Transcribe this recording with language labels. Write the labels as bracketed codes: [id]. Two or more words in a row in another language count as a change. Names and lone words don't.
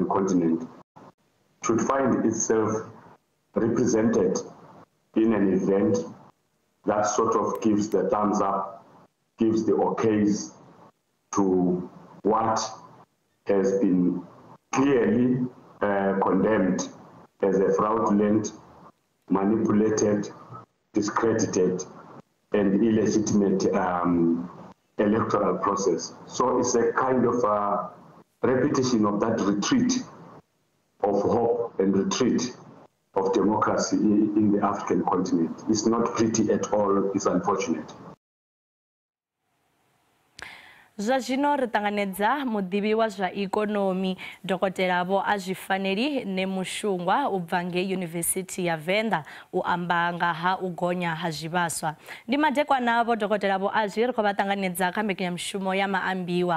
[en] continent, should find itself represented in an event that sort of gives the thumbs up, gives the okays to what has been clearly condemned as a fraudulent, manipulated, discredited, and illegitimate electoral process. So it's a kind of a repetition of that retreat of hope and retreat of democracy in the African continent. It's not pretty at all, it's unfortunate. [ve] Zwa zwino ri ṱanganedza muḓivhi wa zwa ikonomi Dokotela Vho Azwifaneli Nemushungwa u bva ngei Yunivesithi ya Venḓa u amba nga ha u gonya ha zwivhaswa. Ndi madekwana Vho Dokotela Vho Azwi ri khou vha ṱanganedza kha mbekanyamushumo ya Maambiwa.